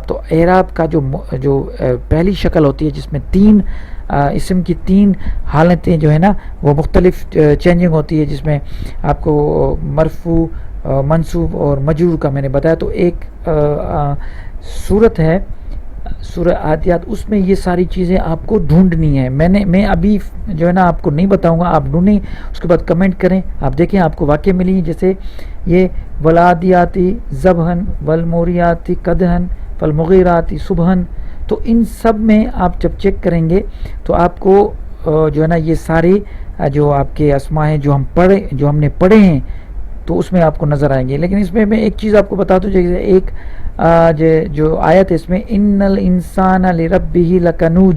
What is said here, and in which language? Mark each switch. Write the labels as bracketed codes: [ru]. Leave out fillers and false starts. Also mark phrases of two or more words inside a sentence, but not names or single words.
[ur] تو اعراب کا جو پہلی شکل ہوتی ہے جس میں تین اسم کی تین حالتیں جو ہے نا وہ مختلف چینجنگ ہوتی ہے، جس میں آپ کو مرفوع، منصوب اور مجرور کا میں نے بتایا. تو ایک صورت ہے سورہ عادیات، اس میں یہ ساری چیزیں آپ کو ڈھونڈنی ہے. میں ابھی جو ہے نا آپ کو نہیں بتاؤں گا، آپ ڈھونڈیں، اس کے بعد کمنٹ کریں. آپ دیکھیں آپ کو واقع ملی، جیسے یہ [ar] ولادیاتی ذبحن، والموریاتی قدحن، فالمغیراتی صبحن. [ur] تو ان سب میں آپ جب چیک کریں گے تو آپ کو جو ہے نا یہ سارے جو آپ کے اسماء ہیں جو ہم نے پڑھے ہیں تو اس میں آپ کو نظر آئیں گے. لیکن اس میں ایک چیز آپ کو بتا دوں، جیسے ایک جو آیت ہے اس میں [ar] ان الانسان لربہ لکنود.